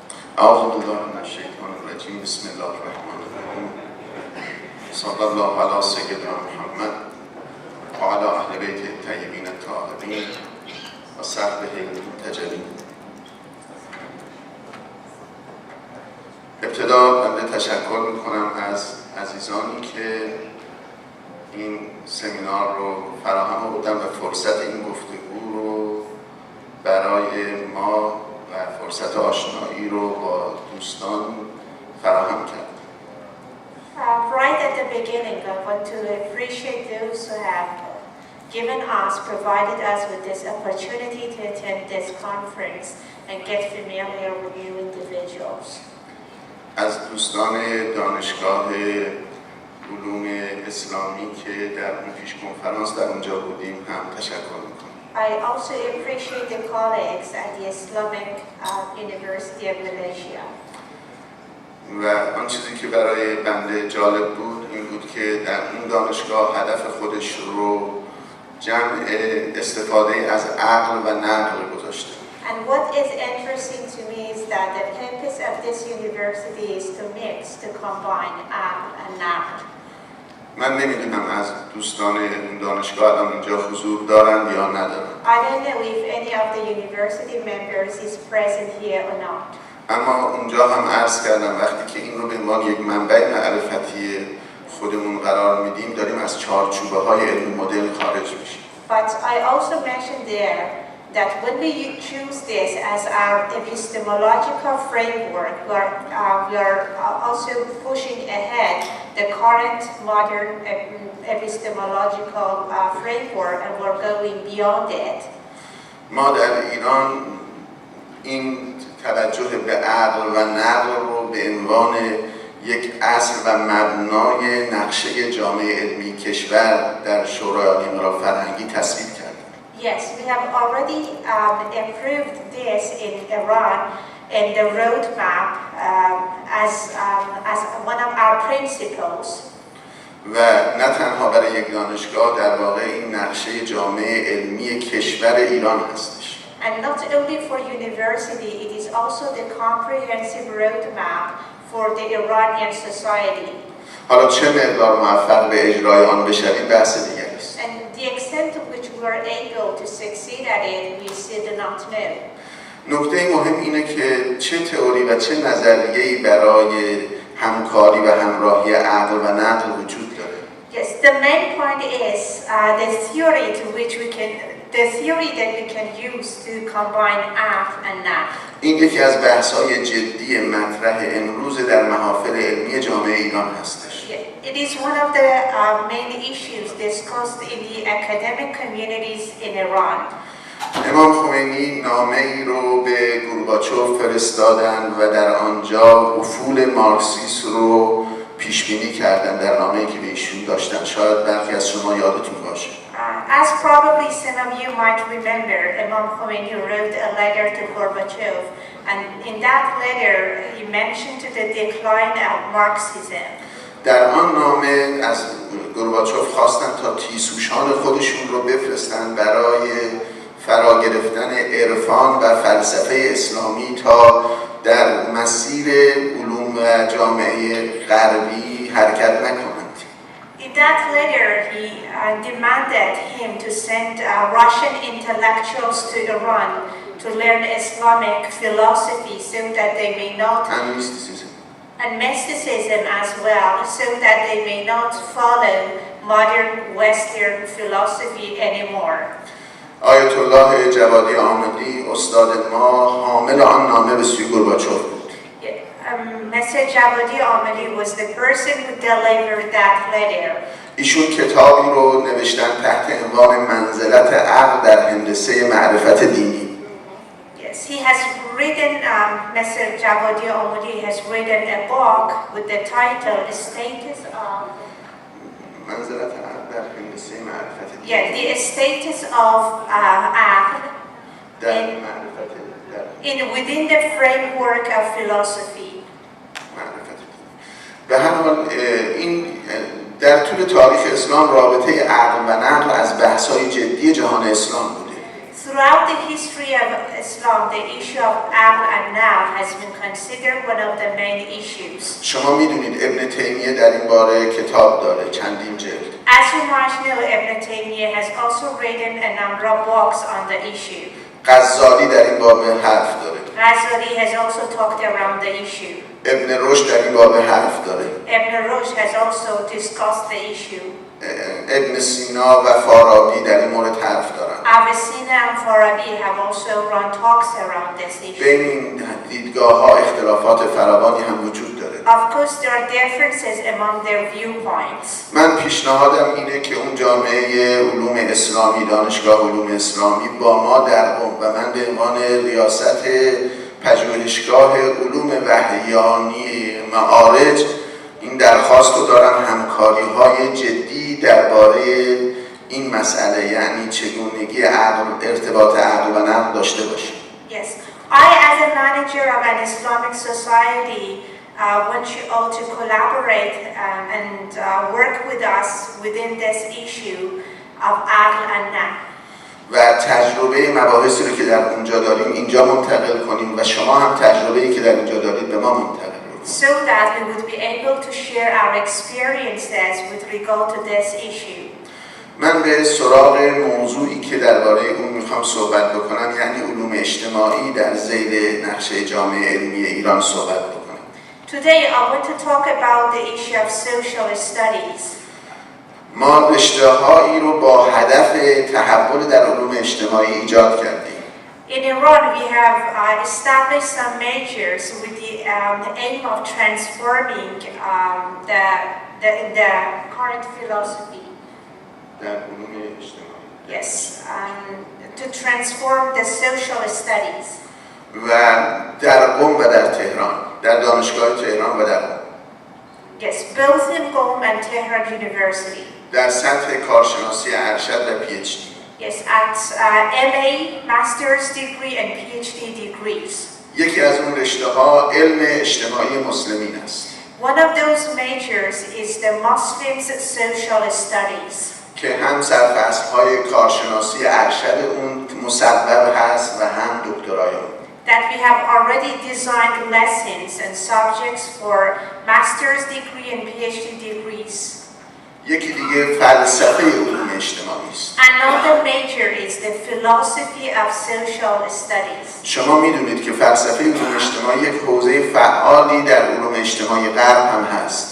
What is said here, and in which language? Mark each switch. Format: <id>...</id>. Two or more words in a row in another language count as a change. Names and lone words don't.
<ar>اعوذ بالله من الشیطان الرجیم. بسم الله الرحمن الرحیم. صلی الله علی سیدنا محمد و علی اهل بیت الطیبین الطاهرین و صحبه المنتجبین.</ar> <fa>ابتدا بنده تشکر میکنم از عزیزانی که این سمینار رو فراهم آوردن و فرصت این گفتگو رو برای ما و فرصت آشنایی رو با دوستان فراهم کرد.</fa> <en>Right at the beginning, I want to appreciate those who have provided us with this opportunity to attend this conference and get familiar with you individuals.</en> <fa>از دوستان دانشگاه علوم اسلامی که در اون پیش کنفرانس در اونجا بودیم هم تشکر میکنم.</fa> <en>I also appreciate the colleagues at the Islamic University of Malaysia.</en> <fa>و آن چیزی که برای بنده جالب بود این بود که در اون دانشگاه هدف خودش رو جمع استفاده از عقل و نقل گذاشته.</fa> <en>And what is interesting to me is that the purpose of this university is to combine aql and naql.</en> <fa>من نمیدونم از دوستان اون دانشگاه الان اینجا حضور دارند یا ندارند.</fa> <en>I don't know if any of the university members is present here or not.</en> <fa>اما اونجا هم عرض کردم وقتی که این رو به عنوان یک منبع معرفتی خودمون قرار میدیم داریم از چارچوبه های علم مدل خارج میشیم.</fa> <en>But I also mentioned there that when we choose this as our epistemological framework, we are also pushing ahead the current modern epistemological framework, and we're going beyond it.</en> <fa>ما در ایران این توجه به عقل و نقل رو به عنوان یک اصل و مبنای نقشه جامعه علمی کشور در شورای انقلاب فرهنگی تصویب کردیم.</fa> <en>Yes, we have already approved this in Iran in the roadmap as one of our principles.</en> <fa>و نه تنها برای یک دانشگاه در واقع این نقشه جامعه علمی کشور ایران هستش.</fa> <en>And not only for university, it is also the comprehensive roadmap for the Iranian society.</en> <fa>حالا چه مقدار موفق به اجرای آن بشویم بحث دیگری است.</fa> <en>And the extent to which we are able to succeed at it, we still do not know.</en> <fa>نکته مهم اینه که چه تئوری و چه نظریه‌ای برای همکاری و همراهی عقل و نقل وجود داره.</fa> <en>Yes, the main point is the theory that we can use to combine aql and naql.</en> <fa>این یکی از بحث‌های جدی مطرح امروز در محافل علمی جامعه ایران هستش.</fa> <en>It is one of the main issues discussed in the academic communities in Iran.</en> <fa>امام خمینی نامه‌ای رو به گورباچوف فرستادند و در آنجا افول مارکسیسم رو پیش بینی کردند در نامه‌ای که به ایشون داشتن. شاید برخی از شما یادتون باشه.</fa> <en>As probably some of you might remember, Imam Khomeini wrote a letter to Gorbachev, and in that letter he mentioned the decline of Marxism.</en> <fa>در آن نامه از گورباچوف خواستن تا تیسوشان خودشون رو بفرستن برای فرا گرفتن عرفان و فلسفه اسلامی تا در مسیر علوم و جامعه غربی حرکت نکنند.</fa> <en>In that letter, he demanded him to send Russian intellectuals to Iran to learn Islamic philosophy so that they may not and mysticism as well, so that they may not follow modern Western philosophy anymore.</en> <fa>آیت الله جوادی آمدی استاد ما حامل آن نامه به سوی گورباچوف بود.</fa> <en>Mr. Javadi Ahmadi was the person who delivered that letter.</en> <fa>ایشون کتابی رو نوشتن تحت عنوان منزلت عقل در هندسه معرفت دینی.</fa> <en>Yes, he has written, Mr. Javadi Ahmadi has written a book with the title Status of</en> <fa>منزلت عقل در هندسه معرفت دینی.</fa> <en>Yeah, the status of عقل</en> <fa>در معرفت</fa> <en>within the framework of philosophy.</en> <fa>به هر حال این در طول تاریخ اسلام رابطه عقل و نقل از بحث‌های جدی جهان اسلام بوده.</fa> <en>Throughout the history of Islam, the issue of aql and naql has been considered one of the main issues.</en> <fa>شما میدونید ابن تیمیه در این باره کتاب داره، چندین جلد.</fa> <en>As you might know, Ibn Taymiyyah has also written a number of books on the issue.</en> <fa>غزالی در این باب حرف داره.</fa> <en>Ghazali has also talked around the issue.</en> <fa>ابن رشد در این باب حرف داره.</fa> <en>Ibn Rushd has also discussed the issue.</en> <fa>ابن سینا و فارابی در این مورد حرف دارن.</fa> <en>Avicenna and Farabi have also run talks around this issue.</en> <fa>بین این دیدگاه‌ها اختلافات فراوانی هم وجود داره.</fa> <en>Of course, there are differences among their viewpoints.</en> <fa>من پیشنهادم اینه که اون جامعه علوم اسلامی، دانشگاه علوم اسلامی با ما در قم و من به عنوان ریاست پژوهشگاه علوم وحیانی معارج این درخواست رو دارم همکاری‌های جدی درباره این مسئله، یعنی چگونگی ارتباط عقل و نقل داشته باشیم.</fa> <en>Yes, I as a manager of an Islamic society want you all to collaborate and work with us within this issue of aql and naql.</en> <fa>و تجربه مباحثی رو که در اونجا داریم اینجا منتقل کنیم و شما هم تجربه‌ای که در اینجا دارید به ما منتقل کنید.</fa> <en>So that we would be able to share our experiences with regard to this issue.</en> <fa>من به سراغ موضوعی که درباره اون میخوام صحبت بکنم، یعنی علوم اجتماعی در ذیل نقشه جامعه علمی ایران صحبت بکنم.</fa> <en>Today I want to talk about the issue of social studies.</en> <fa>ما رشته‌هایی رو با هدف تحول در علوم اجتماعی ایجاد کردیم.</fa> <en>In Iran, we have established some majors with the aim of transforming the current philosophy.</en> <fa>در علوم اجتماعی.</fa> <en>Yes, to transform the social studies.</en> <fa>و در قم و در تهران، در دانشگاه تهران و در قم.</fa> <en>Yes, both in Qom and Tehran University.</en> <fa>در سطح کارشناسی ارشد و پی اچ دی.</fa> <en>Yes, at MA, Master's degree and PhD degrees.</en> <fa>یکی از اون رشته‌ها علم اجتماعی مسلمین است.</fa> <en>One of those majors is the Muslims social studies.</en> <fa>که هم سرفصل‌های کارشناسی ارشد اون مصوب هست و هم دکترای اون.</fa> <en>That we have already designed lessons and subjects for master's degree and PhD degrees.</en> <fa>یکی دیگه فلسفه علوم اجتماعی است.</fa> <en>Another major is the philosophy of social studies.</en> <fa>شما میدونید که فلسفه علوم اجتماعی یک حوزه فعالی در علوم اجتماعی غرب هم هست.</fa>